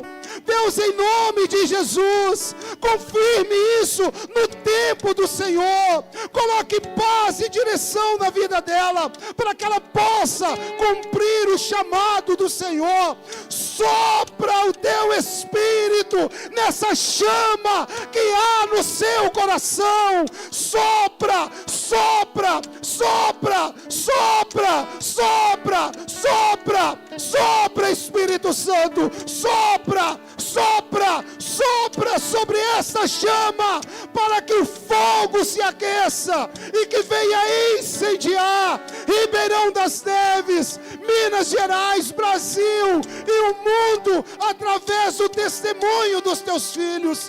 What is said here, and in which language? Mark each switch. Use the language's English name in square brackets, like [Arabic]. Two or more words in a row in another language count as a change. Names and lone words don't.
[Portuguese] Deus, em nome de Jesus, confirme isso no tempo do Senhor. Coloque paz e direção na vida dela, para que ela possa cumprir o chamado do Senhor. Sopra o teu Espírito nessa chama que há no seu coração. Sopra, sopra, sopra, sopra, sopra, sopra, sopra, Espírito Santo, sopra, sopra, sopra sobre esta chama, para que o fogo se aqueça e que venha incendiar Ribeirão das Neves, Minas Gerais, Brasil e o mundo, através do testemunho dos teus filhos.